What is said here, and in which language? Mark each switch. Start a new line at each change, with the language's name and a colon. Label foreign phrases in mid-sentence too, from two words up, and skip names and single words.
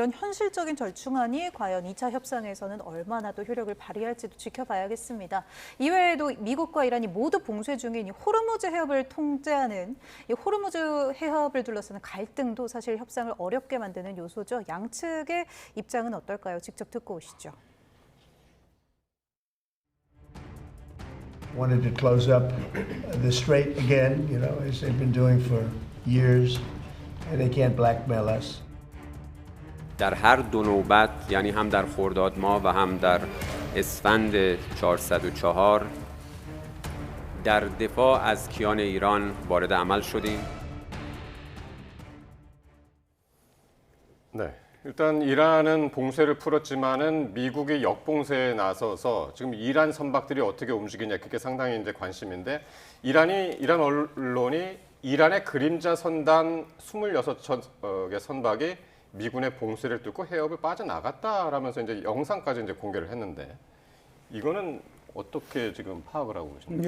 Korean: 이런 현실적인 절충안이 과연 2차 협상에서는 얼마나 또 효력을 발휘할지도 지켜봐야겠습니다. 이외에도 미국과 이란이 모두 봉쇄 중인 이 호르무즈 해협을 통제하는 이 호르무즈 해협을 둘러싸는 갈등도 사실 협상을 어렵게 만드는 요소죠. 양측의 입장은 어떨까요? 직접 듣고 오시죠.
English: Wanted to close up the strait again, you know, as they've been doing for years, and they can't blackmail us.
Persian: در هر دو نوبت یعنی هم در خرداد ماه و هم در اسفند 404 در دفاع از کیان ایران وارد عمل شدیم.
Korean: 네. 일단 이란은 봉쇄를 풀었지만은 미국이 역봉쇄에 나서서 지금 이란 선박들이 어떻게 움직이냐 그게 상당히 이제 관심인데 이란 언론이 이란의 그림자 선단 26척의 선박이 미군의 봉쇄를 뚫고 해협을 빠져나갔다라면서 이제 영상까지 이제 공개를 했는데 이거는 어떻게 지금 파악을 하고 계십니까?